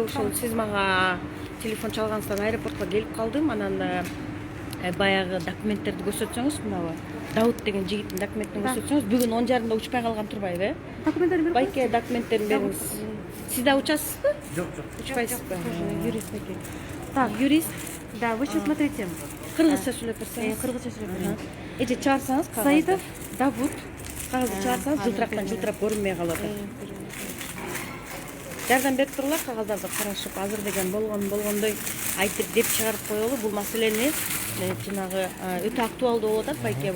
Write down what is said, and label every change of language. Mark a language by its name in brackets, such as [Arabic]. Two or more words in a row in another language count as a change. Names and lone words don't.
[Kyrgyz] Ошол сиз мага телефон чалгансыздан аэропортко келип калдым. Анан баягы документтерди көрсөтсөңүз, мынабы Давут деген жигиттин документин көрсөтсөңүз, бүгүн 10:30 учпай калган турбайбы? Документтерди берип байке документтерин бериңиз. Сиз да учасызбы? Жок. Учпайсызбы? [Russian] Юрист такой. Так, юрист. Да, вы сейчас смотрите. [Kyrgyz] Кыргызча сүйлөп берсеңиз. Кыргызча сүйлөп берейин. Эже чыгарсаңыз кагазды. Саидов Давуд. Кагазды чыгарсаңыз жылтырактан жылтырап көрүнбөй калып атат. Жардам берип туруңлар кагаздарды карашып, азыр деген болгондой айтып деп чыгарып коелу. Бул маселени жанагы өтө актуалдуу болуп атат байке.